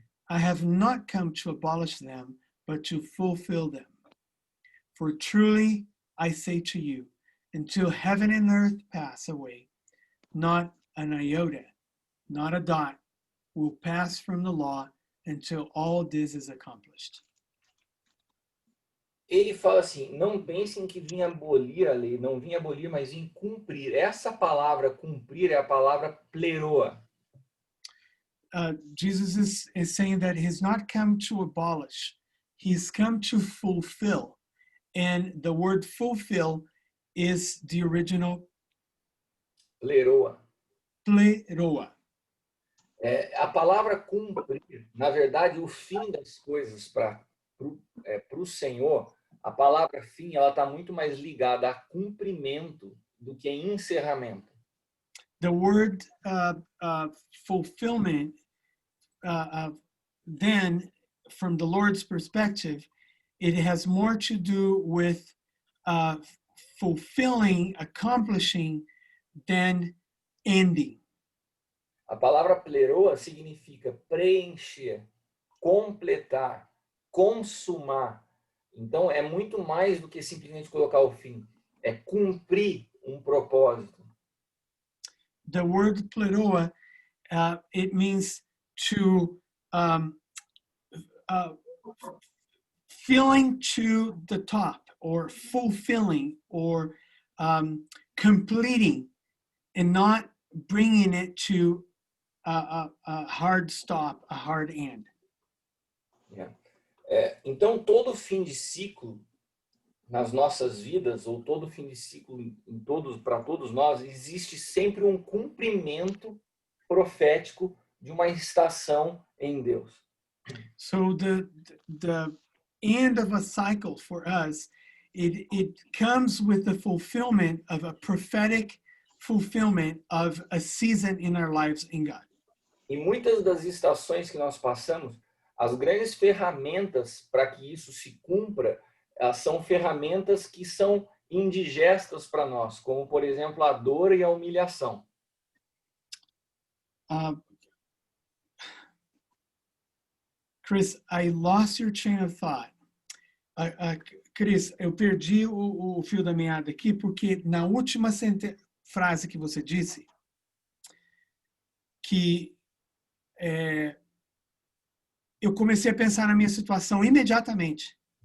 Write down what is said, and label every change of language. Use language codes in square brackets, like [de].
[en] I have not come to abolish them, but to fulfill them. For truly I say to you, until heaven and earth pass away, not an iota, not a dot, will pass from the law until all this is accomplished. [pt] Ele fala assim, não pensem que vinha abolir a lei, não vinha abolir, mas vim cumprir. Essa palavra cumprir é a palavra pleroa. [en] Jesus is saying that he's not come to abolish, he's come to fulfill. And the word fulfill is the original Pleroa. pleroa. [pt] A palavra cumprir, na verdade, o fim das coisas para o Senhor, a palavra fim, ela está muito mais ligada a cumprimento do que a encerramento. [en] The word fulfillment, then, from the Lord's perspective, it has more to do with fulfilling, accomplishing, than ending. [pt] A palavra pleroa significa preencher, completar, consumar. Então, é muito mais do que simplesmente colocar o fim. É cumprir um propósito. [en] The word pleroa, it means to filling to the top, or fulfilling, or completing, and not bringing it to a hard stop, a hard end. [pt] Então, todo fim de ciclo nas nossas vidas, ou todo fim de ciclo para todos nós, existe sempre um cumprimento profético de uma estação em Deus. [en] So the end of a cycle for us, it comes with the fulfillment of a prophetic fulfillment of a season in our lives in God. [pt] E muitas das estações que nós passamos, as grandes ferramentas para que isso se cumpra, são ferramentas que são indigestas para nós, como, por exemplo, a dor e a humilhação. [en] Chris, I lost your train of thought. [pt] Chris, eu perdi o fio da meada aqui, porque na última frase que você disse, que eu comecei a pensar na minha situação imediatamente.